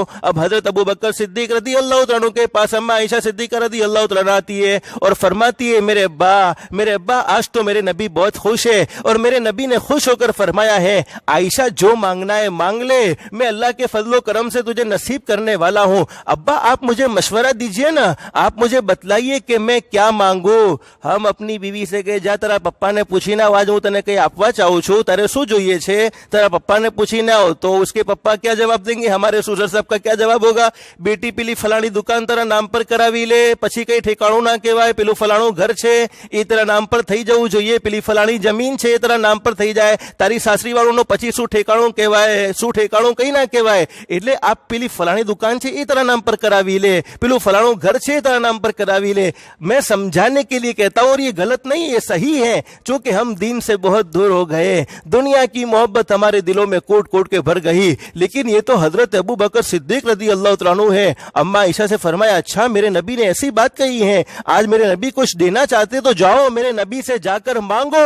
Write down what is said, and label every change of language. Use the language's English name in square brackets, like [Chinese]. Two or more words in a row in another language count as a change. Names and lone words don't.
[Urdu] اب حضرت ابو بکر صدیق رضی اللہ تعالیٰ عنہ کے پاس اماں عائشہ صدیقہ رضی اللہ تعالیٰ عنہ آتی ہے اور فرماتی ہے، میرے ابا آج تو میرے نبی بہت خوش ہے، اور میرے نبی نے خوش ہو کر فرمایا ہے، عائشہ جو مانگنا ہے مانگ لے، میں اللہ کے فضل و کرم سے تجھے نصیب کرنے والا ہوں۔ ابا آپ مجھے مشورہ دیجئے نا، آپ مجھے بتلائیے کہ میں کیا مانگوں۔ ہم اپنی بیوی سے کہے، [Gujarati] જા તારા પપ્પા ને પૂછી ના, આજ હું તને કંઈ આપવા ચાહું છું، તારે શું જોઈએ છે، તારા પપ્પા ને પૂછી ના [Urdu] ہو تو اس کے پپا کیا جواب دیں گے؟ ہمارے سسر صاحب کا کیا جواب ہوگا؟ [Gujarati] બેટી પેલી ફલાણી દુકાન તારા નામ પર કરાવી લે، પછી કઈ ઠેકાણું ના કહેવાય، પેલું ફલાણું ઘર છે એ તારા નામ પર થઈ જવું જોઈએ، પેલી ફલાણી જમીન છે એ તારા નામ પર થઈ જાય, તારી સાસરી વાળું પછી શું ઠેકાણું કહેવાય, શું ઠેકાણું કઈ ના કહેવાય, એટલે આ પેલી ફલાણી દુકાન છે એ તારા નામ પર કરાવી લે، પેલું ફલાણું ઘર છે એ તારા નામ પર કરાવી લે۔ [Urdu] میں سمجھانے کے لیے کہتا ہوں، اور یہ غلط نہیں، یہ صحیح ہے، چونکہ ہم دین سے بہت دور ہو گئے، دنیا کی محبت ہمارے دلوں میں کوٹ کوٹ کے بھر گئی، لیکن یہ تو حضرت ابو بکر صدیق رضی اللہ تعالیٰ عنہ ہے۔ اماں عائشہ سے فرمایا، اچھا میرے نبی نے ایسی بات کہی ہے، آج میرے نبی کچھ دینا چاہتے تو جاؤ میرے نبی سے جا کر مانگو۔